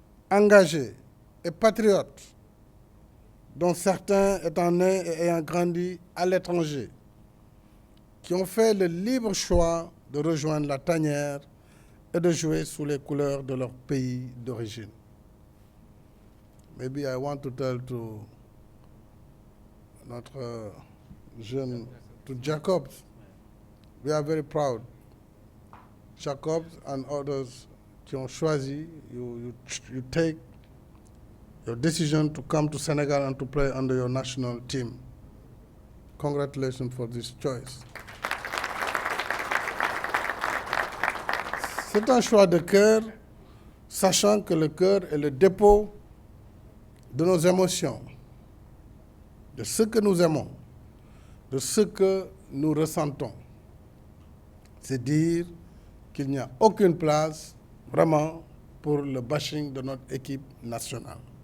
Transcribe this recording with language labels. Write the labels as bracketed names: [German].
[French] engagés et patriotes, dont certains étant nés et ayant grandi à l'étranger, qui ont fait le libre choix de rejoindre la tanière et de jouer sous les couleurs de leur pays d'origine. [English] Maybe I want to tell to [French] notre jeune, [English] to Jacobs, we are very proud. Jacobs and others [French] qui ont choisi, [English] you take your decision to come to Senegal and to play under your national team. Congratulations for this choice. [French] C'est un choix de cœur, sachant que le cœur est le dépôt de nos émotions, de ce que nous aimons, de ce que nous ressentons. C'est dire qu'il n'y a aucune place vraiment pour le bashing de notre équipe nationale.